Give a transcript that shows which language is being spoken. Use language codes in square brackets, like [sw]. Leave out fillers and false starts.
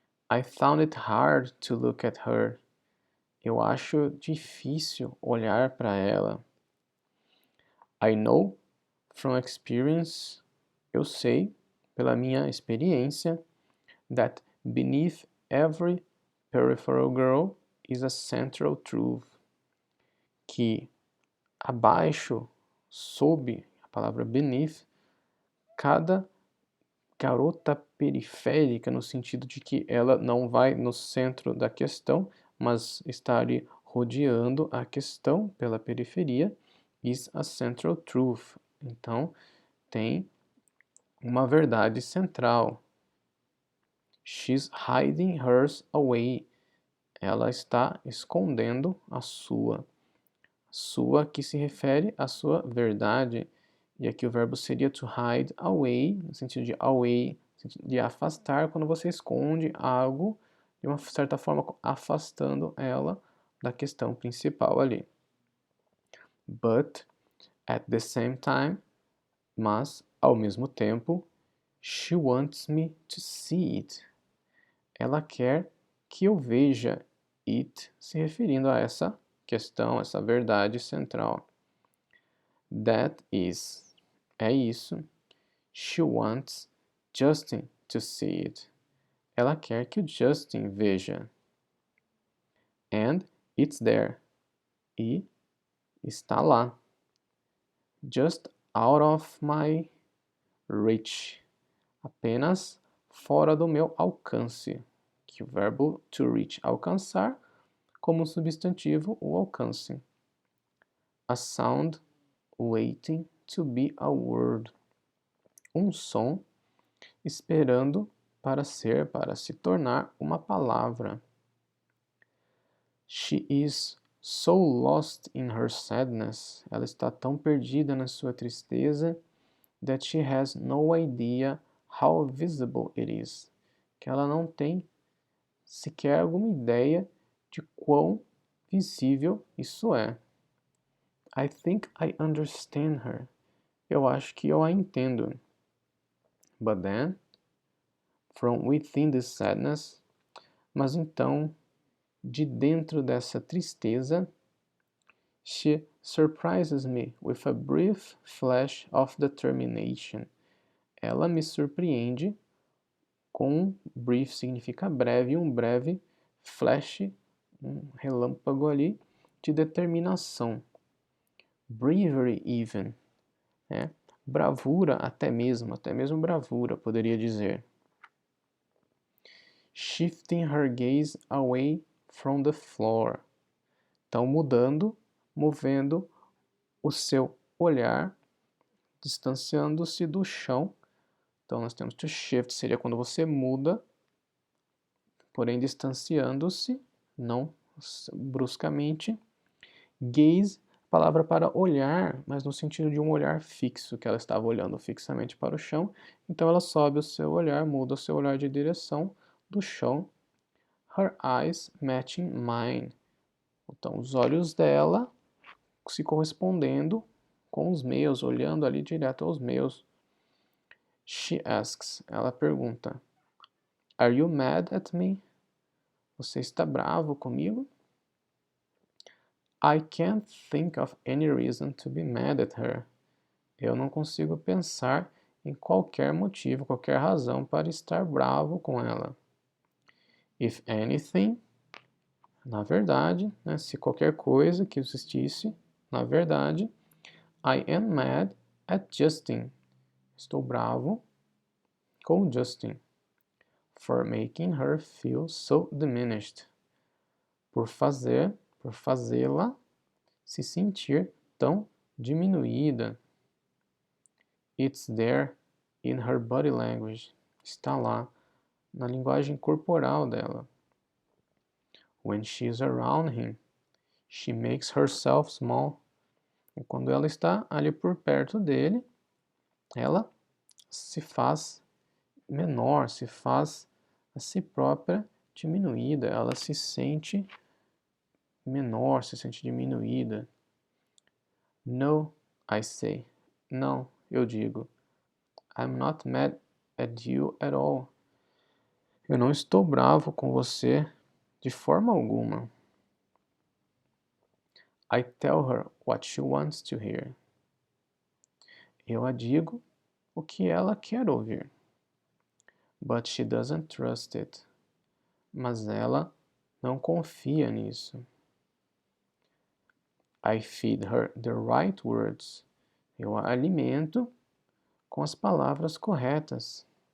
[en] I found it hard to look at her. [pt] Eu acho difícil olhar para ela. [en] I know from experience, [pt] eu sei pela minha experiência, [en] that beneath every peripheral girl is a central truth. [pt] Que abaixo, sob, a palavra beneath, cada garota periférica, no sentido de que ela não vai no centro da questão, mas está ali rodeando a questão pela periferia, [en] is a central truth. [pt] Então, tem uma verdade central. [en] She's hiding hers away. [pt] Ela está escondendo a sua. Sua que se refere à sua verdade. E aqui o verbo seria to hide away, no sentido de away, no sentido de afastar, quando você esconde algo, de uma certa forma afastando ela da questão principal ali. [en] But, at the same time, [pt] mas, ao mesmo tempo, [en] she wants me to see it. [pt] Ela quer que eu veja it, se referindo a essa questão, essa verdade central. [en] That is, [pt] é isso. [en] She wants Justin to see it. [pt] Ela quer que o Justin veja. [en] And it's there. [pt] E está lá. [en] Just out of my reach. [pt] Apenas fora do meu alcance. Que o verbo to reach, alcançar, como substantivo, o alcance. [en] A sound waiting to be a word. [pt] Um som esperando para se tornar uma palavra. [en] She is so lost in her sadness. [pt] Ela está tão perdida na sua tristeza [en] that she has no idea how visible it is. [pt] Que ela não tem sequer alguma ideia de quão visível isso é. [en] I think I understand her. [pt] Eu acho que eu a entendo. [en] But then, from within this sadness, [pt] mas então, de dentro dessa tristeza, [en] she surprises me with a brief flash of determination. [pt] Ela me surpreende com brief significa breve, um breve flash, um relâmpago ali de determinação. Bravery even, né? Bravura até mesmo bravura, poderia dizer. [en] Shifting her gaze away from the floor. [pt] Então, movendo o seu olhar, distanciando-se do chão. Então, nós temos to shift, seria quando você muda, porém distanciando-se, não bruscamente. Gaze, palavra para olhar, mas no sentido de um olhar fixo, que ela estava olhando fixamente para o chão. Então, ela sobe o seu olhar, muda o seu olhar de direção do chão. [en] Her eyes matching mine. [pt] Então, os olhos dela se correspondendo com os meus, olhando ali direto aos meus. [en] She asks, [pt] ela pergunta, [en] Are you mad at me? [pt] Você está bravo comigo? [en] I can't think of any reason to be mad at her. [pt] Eu não consigo pensar em qualquer motivo, qualquer razão para estar bravo com ela. [en] If anything, [pt] na verdade, né, se qualquer coisa que existisse, na verdade, [en] I am mad at Justin. [pt] Estou bravo com Justin. [en] For making her feel so diminished. [pt] Por fazê-la se sentir tão diminuída. [en] It's there in her body language. [pt] Está lá na linguagem corporal dela. [en] When she's around him, she makes herself small. [pt] E quando ela está ali por perto dele, ela se faz menor, se faz a si própria diminuída, ela se sente menor, se sente diminuída. [en] No, I say. [pt] Não, eu digo. [en] I'm not mad at you at all. [pt] Eu não estou bravo com você de forma alguma. [en] I tell her what she wants to hear. [pt] Eu a digo o que ela quer ouvir. [en] But she doesn't trust it. [pt] Mas ela não confia nisso. [en] I feed her the right words. [pt] Eu a alimento com as palavras corretas.